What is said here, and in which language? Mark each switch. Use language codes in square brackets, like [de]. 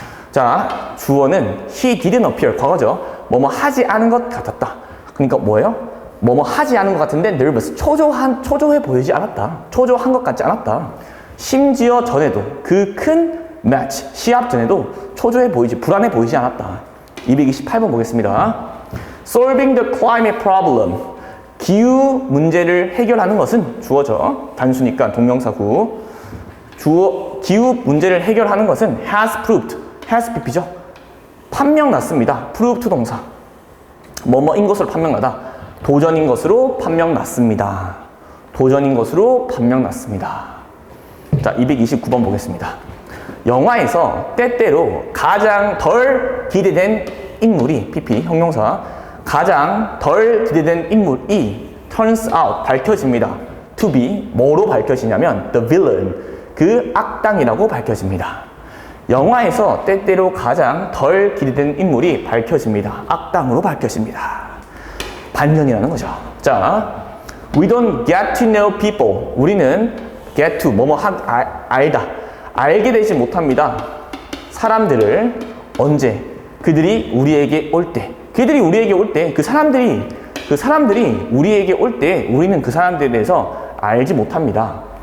[ko] 자, 주어는 [en] he didn't appear, [ko] 과거죠. 뭐뭐 하지 않은 것 같았다. 그러니까 뭐예요? 뭐뭐 하지 않은 것 같은데 nervous, 초조해 보이지 않았다. 초조한 것 같지 않았다. 심지어 전에도 그 큰 매치, 시합 전에도 불안해 보이지 않았다. 228번 보겠습니다. [en] Solving the climate problem. [ko] 기후 문제를 해결하는 것은 주어죠. 단수니까 동명사구. 기후 문제를 해결하는 것은 [en] has proved, has pp [ko] 죠. 판명났습니다. proved 동사. 뭐뭐인 것으로 판명나다. 도전인 것으로 판명났습니다. 도전인 것으로 판명났습니다. 자, 229번 보겠습니다. 영화에서 때때로 가장 덜 기대된 인물이 pp 형용사 가장 덜 기대된 인물이 [en] turns out [ko] 밝혀집니다. [en] to be [ko] 뭐로 밝혀지냐면 [en] the villain [ko] 그 악당이라고 밝혀집니다. 영화에서 때때로 가장 덜 기대된 인물이 밝혀집니다. 악당으로 밝혀집니다. 반전이라는 거죠. [en] 자, we don't get to know people. [ko] 우리는 get to 뭐뭐 알다. 알게 되지 못합니다. 사람들을 언제? 그들이 우리에게 올 때. 그 사람들이 우리에게 올 때 우리는 그 사람들에 대해서 알지 못합니다.